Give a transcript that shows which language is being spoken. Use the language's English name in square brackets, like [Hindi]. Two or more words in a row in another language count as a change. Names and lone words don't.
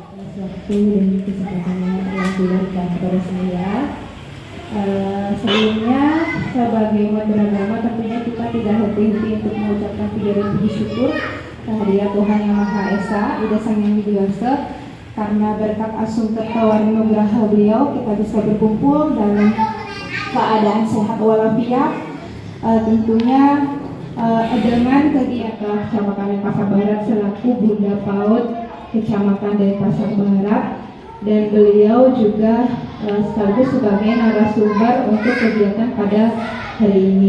[Indonesian] Waktu dan kesempatan yang diberikan kepada saya. Sebelumnya sebagai umat beragama tentunya kita tidak henti-henti untuk mengucapkan puja dan puji syukur kehadirat Tuhan Yang Maha Esa, Ida Sang Yang Widiwasa, karena berkat [Balinese] asung tertawar nugraha [Indonesian] beliau kita bisa berkumpul dalam keadaan sehat walafiat. Tentunya dengan kegiatan Kecamatan Denpasar Barat selaku Bunda PAUD Kecamatan Denpasar Barat, dan beliau juga sekaligus sebagai narasumber untuk kegiatan pada hari ini.